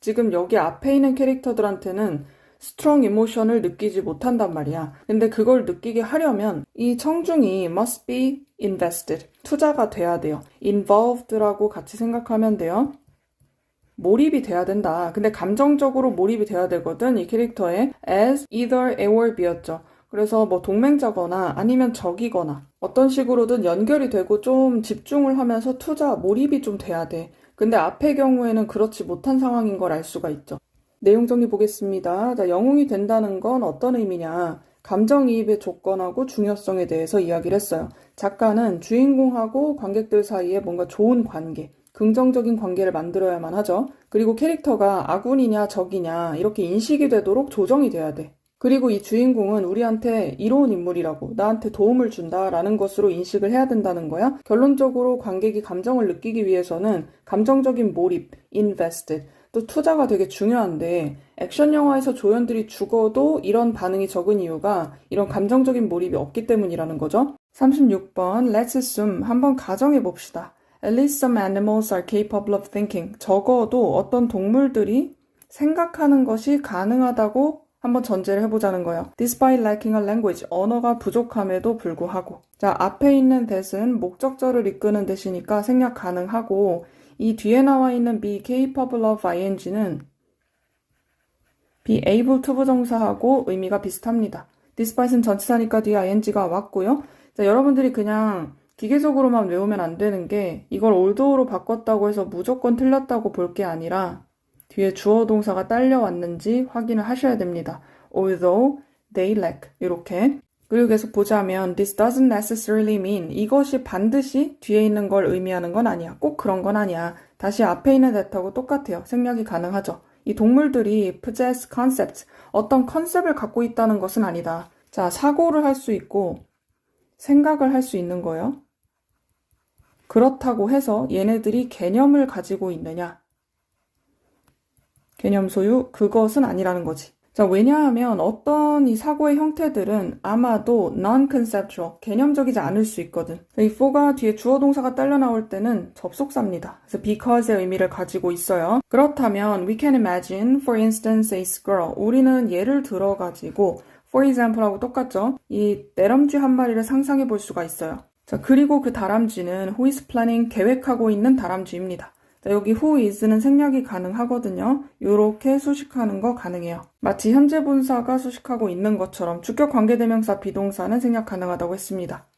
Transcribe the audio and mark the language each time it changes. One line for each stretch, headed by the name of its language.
Korean: 지금 여기 앞에 있는 캐릭터들한테는
English: strong emotion
Korean: 을 느끼지 못한단 말이야. 근데 그걸 느끼게 하려면 이 청중이
English: must be invested.
Korean: 투자가 돼야 돼요. involved라고 같이 생각하면 돼요. 몰입이 돼야 된다. 근데 감정적으로 몰입이 돼야 되거든. 이 캐릭터에 as, either, A or B였죠. 그래서 뭐 동맹자거나 아니면 적이거나 어떤 식으로든 연결이 되고 좀 집중을 하면서 투자, 몰입이 좀 돼야 돼. 근데 앞의 경우에는 그렇지 못한 상황인 걸 알 수가 있죠. 내용 정리 보겠습니다. 자, 영웅이 된다는 건 어떤 의미냐. 감정이입의 조건하고 중요성에 대해서 이야기를 했어요. 작가는 주인공하고 관객들 사이에 뭔가 좋은 관계, 긍정적인 관계를 만들어야만 하죠. 그리고 캐릭터가 아군이냐 적이냐 이렇게 인식이 되도록 조정이 돼야 돼. 그리고 이 주인공은 우리한테 이로운 인물이라고, 나한테 도움을 준다라는 것으로 인식을 해야 된다는 거야. 결론적으로 관객이 감정을 느끼기 위해서는 감정적인 몰입, invested, 또 투자가 되게 중요한데 액션 영화에서 조연들이 죽어도 이런 반응이 적은 이유가 이런 감정적인 몰입이 없기 때문이라는 거죠. 36번
English: Let's assume,
Korean: 한번 가정해 봅시다.
English: At least some animals are capable of thinking.
Korean: 적어도 어떤 동물들이 생각하는 것이 가능하다고 한번 전제를 해보자는 거예요.
English: Despite lacking a language,
Korean: 언어가 부족함에도 불구하고. 자, 앞에 있는 that은 목적절을 이끄는 대시니까 생략 가능하고, 이 뒤에 나와 있는 be capable of ing는 be able to 부정사하고 의미가 비슷합니다. Despite은 전치사니까 뒤에 ing가 왔고요. 자, 여러분들이 그냥 기계적으로만 외우면 안 되는 게 이걸 olthough로 바꿨다고 해서 무조건 틀렸다고 볼 게 아니라 뒤에 주어 동사가 딸려왔는지 확인을 하셔야 됩니다.
English: Although they lack
Korean: 이렇게. 그리고 계속 보자면
English: this doesn't necessarily mean,
Korean: 이것이 반드시 뒤에 있는 걸 의미하는 건 아니야. 꼭 그런 건 아니야. 다시 앞에 있는 that하고 똑같아요. 생략이 가능하죠. 이 동물들이
English: possess concepts,
Korean: 어떤 컨셉을 갖고 있다는 것은 아니다. 자, 사고를 할 수 있고 생각을 할 수 있는 거예요. 그렇다고 해서 얘네들이 개념을 가지고 있느냐? 개념 소유, 그것은 아니라는 거지. 자, 왜냐하면 어떤 이 사고의 형태들은 아마도 non-conceptual, 개념적이지 않을 수 있거든. 이 for가 뒤에 주어 동사가 딸려 나올 때는 접속사입니다. 그래서 because의 의미를 가지고 있어요. 그렇다면
English: we can imagine, for instance, a squirrel.
Korean: 우리는 예를 들어가지고 for example하고 똑같죠? 이 내럼쥐 한 마리를 상상해 볼 수가 있어요. 자, 그리고 그 다람쥐는
English: who is planning,
Korean: 계획하고 있는 다람쥐입니다. 자, 여기 who is는 생략이 가능하거든요. 이렇게 수식하는 거 가능해요. 마치 현재 분사가 수식하고 있는 것처럼 주격 관계대명사 비동사는 생략 가능하다고 했습니다.